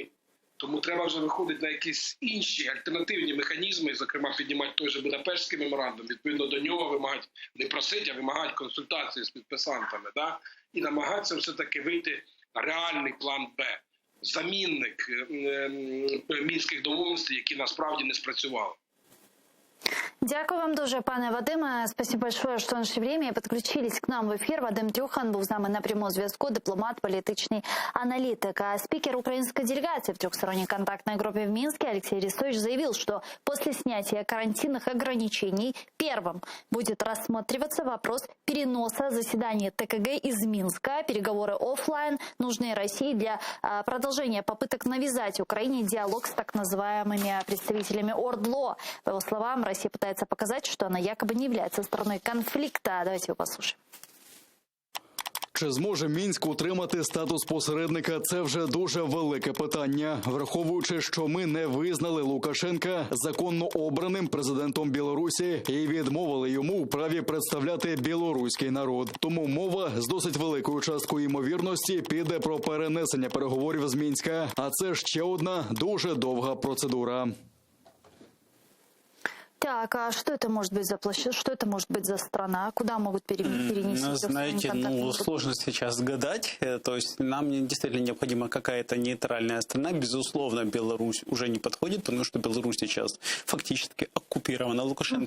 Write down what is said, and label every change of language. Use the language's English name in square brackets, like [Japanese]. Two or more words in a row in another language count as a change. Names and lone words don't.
[Ukrainian] Тому треба вже виходити на якісь інші альтернативні механізми, зокрема піднімати той же Будапештський меморандум, відповідно до нього вимагати, не просити, а вимагати консультації з підписантами, і намагатися все-таки вийти на реальний план Б. замінник мінських домовленостей, які насправді не спрацювали. Дякую вам дуже, пане Вадиме. [Russian] Спасибо большое, [Ukrainian] що знайшли время і підключились к нам в ефір. Вадим Трюхан був з нами на прямому зв'язку, дипломат, політичний аналитик. [Russian] А спикер украинской делегации в трехсторонней контактной группе в Минске Алексей Арестович заявил, что после снятия карантинных ограничений первым будет рассматриваться вопрос переноса заседания ТКГ из Минска. Переговоры офлайн нужны России для продолжения попыток навязать Украине диалог с так называемыми представителями ОРДЛО. По его словам, Россия пытается показать, что она якобы не является стороной конфликта. Давайте его послушаем. [Ukrainian] Чи зможе Мінськ утримати статус посередника – це вже дуже велике питання. Враховуючи, що ми не визнали Лукашенка законно обраним президентом Білорусі і відмовили йому у праві представляти білоруський народ. Тому мова з досить великою часткою ймовірності піде про перенесення переговорів з Мінська. А це ще одна дуже довга процедура. [Russian] Так, а что это может быть за площадь, что это может быть за страна, куда могут перенести? Знаете, сложно сейчас гадать. То есть нам действительно необходима какая-то нейтральная страна. Безусловно, Беларусь уже не подходит, потому что Беларусь сейчас фактически оккупирована Лукашенко.